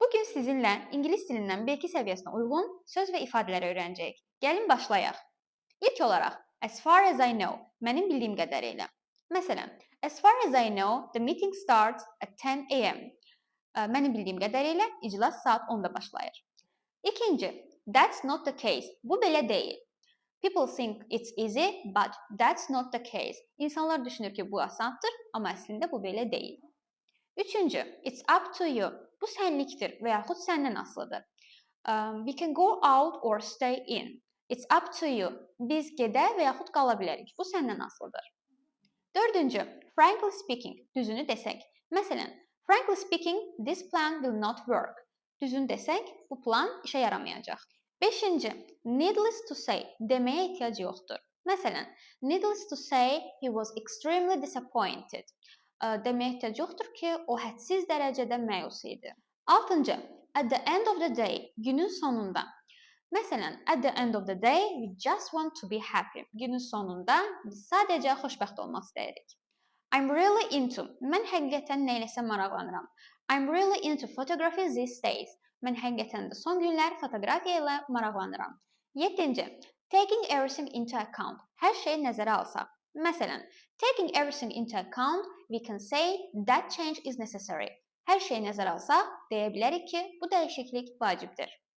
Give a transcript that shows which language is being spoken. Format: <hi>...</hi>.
<az>sizinlə ingilis dilindən B2 səviyyəsinə uyğun söz və ifadələr öyrənəcəyik. Gəlin başlayaq. İlk olaraq,</az> <en>as far as I know,</en> <az>mənim bildiyim qədərilə. Məsələn,</az> <en>as far as I know, the meeting starts at 10 a.m.</en> <az>Mənim bildiyim qədərilə iclas saat 10-da başlayır. İkinci,</az> <en>that's not the case.</en> <az>Bu belə deyil.</az> <en>People think it's easy, but that's not the case.</en> <az>İnsanlar düşünür ki, bu asandır, amma əslində bu belə deyil. Üçüncü,</az> <en>it's up to you.</en> <az>Bu sənlikdir və yaxud səndən asılıdır.</az> <en>We can go out or stay in. It's up to you.</en> <az>Biz gedə və yaxud qala bilərik. Bu səndən asılıdır. Dördüncü,</az> <en>frankly speaking.</en> <az>Düzünü desək. Məsələn,</az> <en>frankly speaking, this plan will not work.</en> <az>Düzünü desək, bu plan işə yaramayacaq. Beşinci,</az> <en>needless to say.</en> <az>Deməyə ehtiyac yoxdur. Məsələn,</az> <en>needless to say, he was extremely disappointed.</en> <az>Deməyə ehtiyac yoxdur ki, o hədsiz dərəcədə məyus idi. Altıncı,</az> <en>at the end of the day,</en> <az>günün sonunda. Məsələn,</az> <en>at the end of the day, we just want to be happy.</en> <az>Günün sonunda biz sadəcə xoşbəxt olmaq istəyirik.</az> <en>I'm really into.</en> <az>Mən həqiqətən nəyləsə maraqlanıram.</az> <en>I'm really into photography these days.</en> <az>Mən həqiqətən də son günlər fotoqrafiya ilə maraqlanıram. Yeddinci,</az> <en>taking everything into account.</en> <az>Hər şeyi nəzərə alsaq. Məsələn,</az> <en>taking everything into account, we can say that change is necessary.</en> <az>Hər şeyi nəzərə alsaq, deyə bilərik ki, bu dəyişiklik vacibdir.</az>